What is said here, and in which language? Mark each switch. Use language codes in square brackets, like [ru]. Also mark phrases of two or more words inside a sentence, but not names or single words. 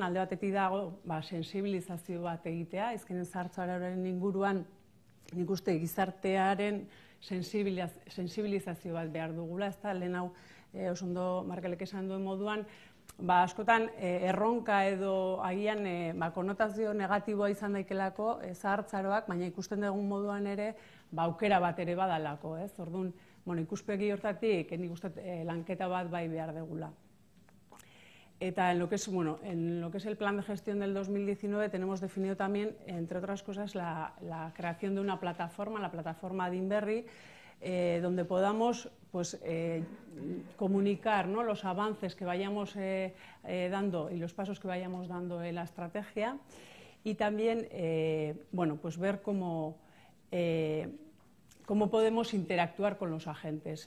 [eu] alde batetik dago sensibilizazio bat egitea, azkenen zahartzaroaren inguruan nik uste gizartearen sensibilizazio bat behar dugula, ez da, lehen hau oso ondo Markelek esan duen moduan, askotan erronka edo agian konotazio negatiboa izan daikelako zahartzaroak, baina ikusten dugun moduan ere aukera bat ere badalako, ez? Orduan, ikuspegi hortatik, nik uste lanketa bat bai behar dugula. [es] Eta en lo que es el plan de gestión del 2019 tenemos definido también, entre otras cosas, la creación de una plataforma, la plataforma Dinberri, donde podamos comunicar, ¿no?, los avances que vayamos dando y los pasos que vayamos dando en la estrategia y también ver cómo podemos interactuar con los agentes.